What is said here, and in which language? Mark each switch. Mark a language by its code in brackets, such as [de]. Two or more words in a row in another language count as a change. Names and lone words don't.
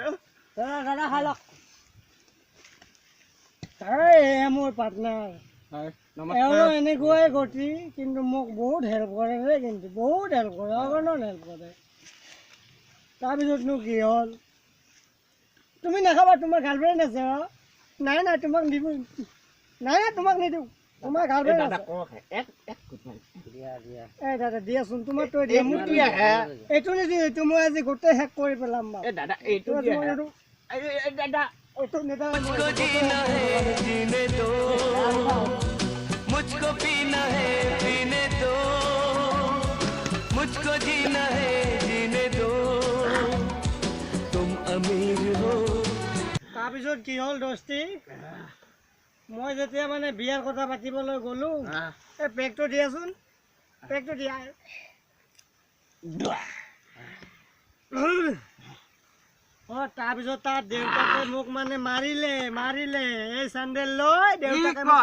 [as] দাদা খালক মোৰ পাৰ্টনাৰ এনেকুৱাই গতি কিন্তু মোক বহুত হেল্প কৰে ৰে কিন্তু বহুত হেল্প কৰে অগণন হেল্প কৰে তাৰপিছতনো কি হ'ল তুমি নাখাবা তোমাৰ গাৰ্লফ্ৰেণ্ড আছে নাই তোমাক নিদিওঁ নাই তোমাক নিদিওঁ তোমাৰ গাৰ্লফ্ৰেণ্ড আছে দাদা দিয়াচোন তোমাৰতো এইটো নিদিওঁ এইটো মই আজি গোটেই শেষ কৰি পেলাম দাদা এইটো দাদা [hi] मुझको जीना है जीने दो मुझको पीना है पीने दो मुझको जीना है जीने दो तुम अमीर हो [as] তাৰপিছত কি হ'ল দস্তি মই যেতিয়া মানে বিয়াৰ কথা পাতিবলৈ গ'লো এই পেকটো দিয়াচোন পেকটো দিয়া তাৰপিছত তাৰ দেউতাকে মোক মানে মাৰিলে এই চেণ্ডেল লৈ দেউতাকে